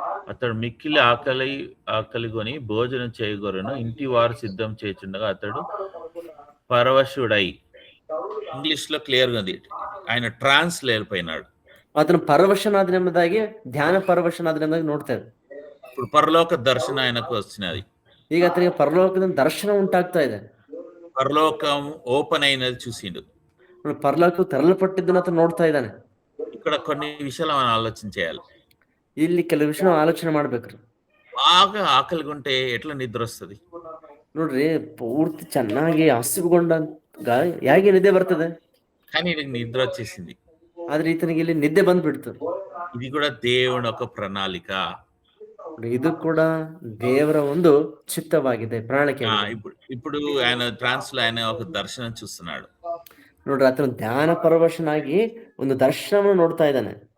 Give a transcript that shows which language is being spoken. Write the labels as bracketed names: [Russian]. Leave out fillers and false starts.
[Telugu] అతడు మిక్కిలి ఆకలిగొని భోజనం చేయగొరను, ఇంటి వారు సిద్ధం చేయుచుండగా అతడు పరవశుడై. ఇంగ్లీష్ లో క్లియర్ గా ఉంది, ఆయన ట్రాన్స్ లో వెళ్ళిపోయినాడు. [Kannada] ಆತನು ಪರವಶನಾದನೆಂಬುದಾಗಿ ಧ್ಯಾನ ಪರವಶನಾದನೆಂಬುದಾಗಿ ನೋಡ್ತೇವೆ. [Telugu] ఇప్పుడు పరలోక దర్శనం ఆయనకు వచ్చినది. [Kannada] ಈಗ ಆತನಿಗೆ ಪರಲೋಕದ ದರ್ಶನ ಉಂಟಾಗ್ತಾ ಇದೆ. [Telugu] పరలోకం ఓపెన్ అయినది చూసిండు. [Kannada] ಪರಲೋಕ ತೆರಳಲ್ಪಟ್ಟಿದ್ದನ್ನು ಆತನು ನೋಡ್ತಾ ಇದ್ದಾನೆ. [Telugu] ఇక్కడ కొన్ని విషయాలు మనం ఆలోచన చేయాలి. [Kannada] ಇಲ್ಲಿ ಕೆಲವು ವಿಷಯ ಆಲೋಚನೆ ಮಾಡ್ಬೇಕ್ರಿ. [Telugu] బాగా ఆకలిగుంటే ఎట్లా నిద్ర వస్తుంది? [Kannada] ನೋಡ್ರಿ, ಪೂರ್ತಿ ಚೆನ್ನಾಗಿ ಹಸಿವುಗೊಂಡಾಗ ಹೇಗೆ ನಿದ್ದೆ ಬರ್ತದೆ? [Telugu] కానీ ఈయనకి నిద్ర వచ్చేసింది. [Kannada] ಆದ್ರೆ ಈತನಿಗೆ ಇಲ್ಲಿ ನಿದ್ದೆ ಬಂದ್ಬಿಡ್ತು. [Telugu] ఇది కూడా దేవుని ఒక ప్రణాళిక. [Kannada] ಇದು ಕೂಡ ದೇವರ ಒಂದು ಚಿತ್ತವಾಗಿದೆ, ಪ್ರಣಾಳಿಕೆ. [Telugu] ఇప్పుడు ఆయన ట్రాన్స్ లో ఆయన ఒక దర్శనం చూస్తున్నాడు. [Kannada] ನೋಡ್ರಿ, ಆತನು ಧ್ಯಾನ ಪರವಶನಾಗಿ ಒಂದು ದರ್ಶನವನ್ನು ನೋಡ್ತಾ ಇದ್ದಾನೆ.